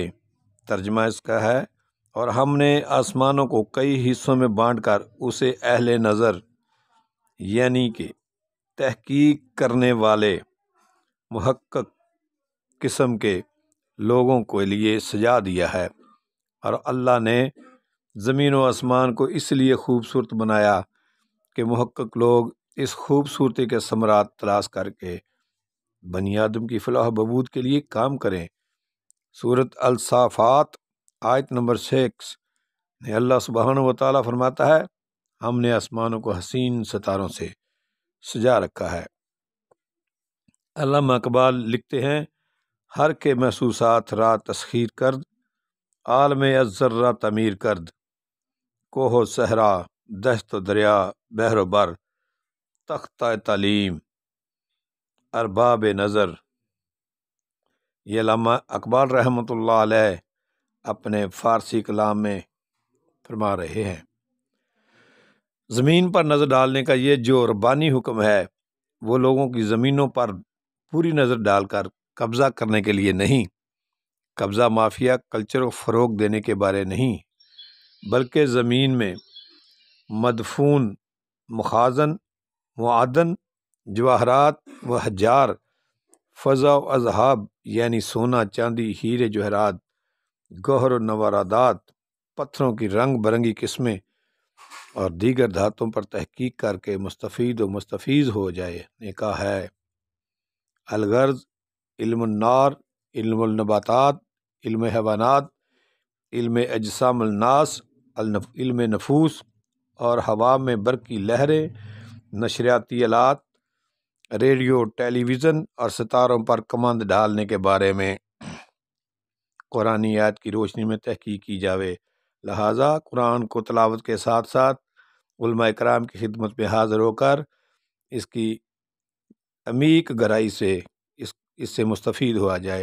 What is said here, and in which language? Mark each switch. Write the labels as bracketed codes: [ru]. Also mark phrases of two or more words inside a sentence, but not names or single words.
[ur] ترجمہ اس کا ہے، اور ہم نے آسمانوں کو کئی حصوں میں بانٹ کر اسے اہل نظر یعنی کہ تحقیق کرنے والے محقق قسم کے لوگوں کے لیے سجا دیا ہے، اور اللہ نے زمین و آسمان کو اس لیے خوبصورت بنایا کہ محقق لوگ اس خوبصورتی کے ثمرات تلاش کر کے بنی آدم کی فلاح و بہبود کے لیے کام کریں۔ سورۃ الصافات آیت نمبر 6 میں [ar] اللہ سبحانہ و تعالیٰ [ur] فرماتا ہے، ہم نے آسمانوں کو حسین ستاروں سے سجا رکھا ہے۔ علامہ اقبال لکھتے ہیں، [fa] ہر کے محسوسات را تسخیر کرد، عالم ازذر را تعمیر کرد، کوہ و صحرا، دشت و دریا، بحر و بر، تختہ تعلیم، ارباب نظر۔ [ur] یہ علامہ اقبال [ar] رحمۃ اللہ علیہ [ur] اپنے فارسی کلام میں فرما رہے ہیں۔ زمین پر نظر ڈالنے کا یہ جو ربانی حکم ہے، وہ لوگوں کی زمینوں پر پوری نظر ڈال کر قبضہ کرنے کے لیے نہیں، قبضہ مافیا کلچر کو فروغ دینے کے بارے نہیں، بلکہ زمین میں مدفون مخازن، معدن، جواہرات و حجار، فضا و اذہاب یعنی سونا، چاندی، ہیرے جواہرات، گوہر و نوارادات، پتھروں کی رنگ برنگی قسمیں اور دیگر دھاتوں پر تحقیق کر کے مستفید و مستفیض ہو جائے نے کہا ہے۔ الغرض علم النار، علم النباتات، علم حیوانات، علم اجسام الناس، علم نفوس اور ہوا میں برقی لہریں، نشریاتی آلات، ریڈیو، ٹیلی ویژن اور ستاروں پر کمند ڈالنے کے بارے میں قرآن آیات کی روشنی میں تحقیق کی جاوے۔ لہٰذا قرآن کو تلاوت کے ساتھ ساتھ علماء کرام کی خدمت میں حاضر ہو کر اس کی عمیق گہرائی سے اس سے مستفید ہوا جائے۔